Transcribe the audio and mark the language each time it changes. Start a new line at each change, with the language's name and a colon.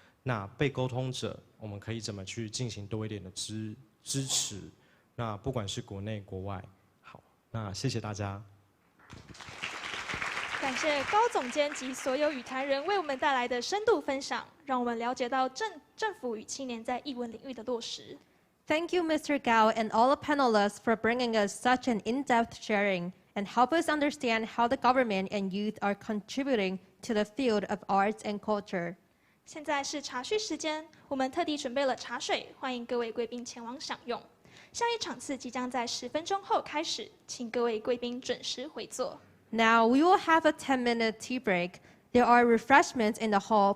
Chinese: 那被沟通者，我们可以怎么去进行多一点的支持？那不管是国内国外，好，那谢谢大家。感谢高总监及所有语坛人为我们带来的深度分享，让我们了解到政府与青年在艺文领域的落实。
English: Thank you, Mr. Gao, and all the panelists for bringing us such an in-depth sharing and help us understand how the government and youth are contributing to the field of arts and culture.
Chinese: 现在是茶叙时间，我们特地准备了茶水，欢迎各位贵宾前往享用。下一场次即将在10分钟后开始，请各位贵宾准时回座。
English: Now we will have a 10-minute tea break. There are refreshments in the hall.